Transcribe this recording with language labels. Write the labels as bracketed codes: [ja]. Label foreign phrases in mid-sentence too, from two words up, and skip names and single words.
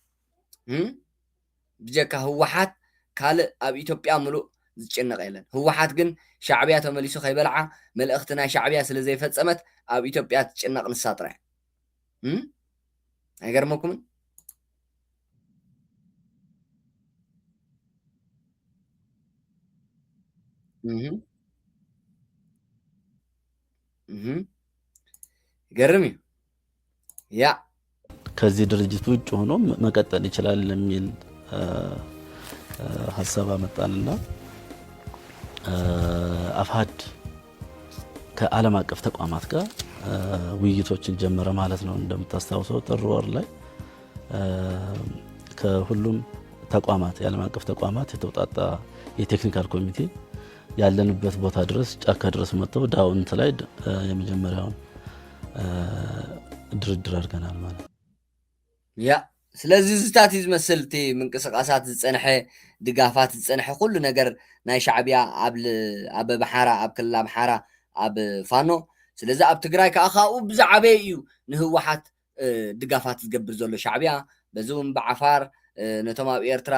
[ti] ብጀካ ህወሓት ካልእ ኣብ ኢትዮጵያ ሙሉእ ዝጨነቕ የለን ህወሓት ግን ሻዕቢያ ተመሊሱ ከይበልዓ መልእኽቲ ናይ ሻዕቢያ ስለ ዘይፈፀመት ኣብ ኢትዮጵያ ትጨነቕ ንሳ ጥራይ ኣይገርመኩምን ገርም ያ [am] ከዚህ ድርጅት ውጭ ሆኖ መቀጠል ይችላል የሚል ሐሳብ አመጣንና አፋድ ከዓለም አቀፍ ተቋማት ጋር ውይይቶችን ጀመረ ማለት ነው። እንደምታስታውሰው ጥር ወር ላይ ከሁሉም ተቋማት የዓለም አቀፍ ተቋማት የተውጣጣ የቴክኒካል ኮሚቴ ያለንበት ቦታ ድረስ ጫካ ድረስ መጥተው ዳውንት ላይ የመጀመሪያውን ድርድር አድርገናል ማለት [ti] ያ ስለዚህ ዝታት ዝመስልቲ ምንቅስቃሳት ዝጸንሐ ድጋፋት ዝጸንሐ ኩሉ ነገር ናይ ሻዕቢያ ኣብ ባሕራ ኣብ ክልል ኣምሓራ ኣብ ፋኖ ስለዚ ኣብ ትግራይ ከዓ ካብኡ ብዛዕበ እዩ ንህወሓት ድጋፋት ዝገብር ዘሎ ሻዕብያ በዚ እውን ብዓፋር ነቶም ኣብ ኤርትራ